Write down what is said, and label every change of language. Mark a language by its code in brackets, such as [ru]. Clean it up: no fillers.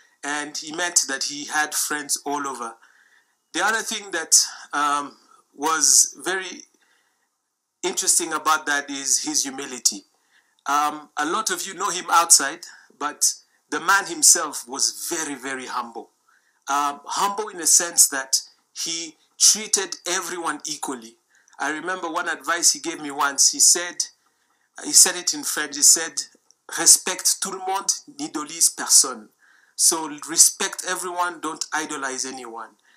[en] And he meant that he had friends all over. The other thing that was very interesting about that is his humility. A lot of you know him outside, but the man himself was very, very humble. Humble in the sense that he treated everyone equally. I remember one advice he gave me once. He said it in French. He said, [fr] "Respecte tout le monde, n'idolise personne." [en] So respect everyone, don't idolize anyone.